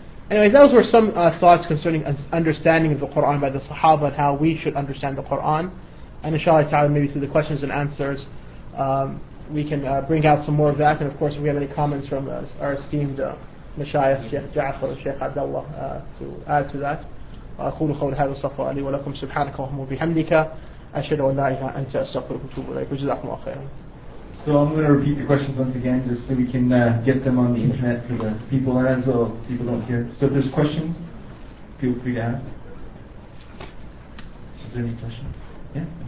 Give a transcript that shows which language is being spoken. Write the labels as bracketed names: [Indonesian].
[English] Anyway, those were some thoughts concerning understanding of the Quran by the Sahaba and how we should understand the Quran. And inshallah ta'ala, maybe through the questions and answers, we can bring out some more of that. And of course, if we have any comments from our esteemed مشايخ Sheikh Ja'far and Sheikh Abdullah to add to that. [Arabic] أقول قولي هذا واستغفر لي ولكم سبحانك اللهم وبحمدك أشهد أن لا إله إلا أنت أستغفرك وأتوب إليك وجزاكم الله خيرا. [English] So I'm going to repeat the questions once again, just so we can get them on the internet for the people, and as well people don't hear. So if there's questions, feel free to ask. Is there any questions? Yeah.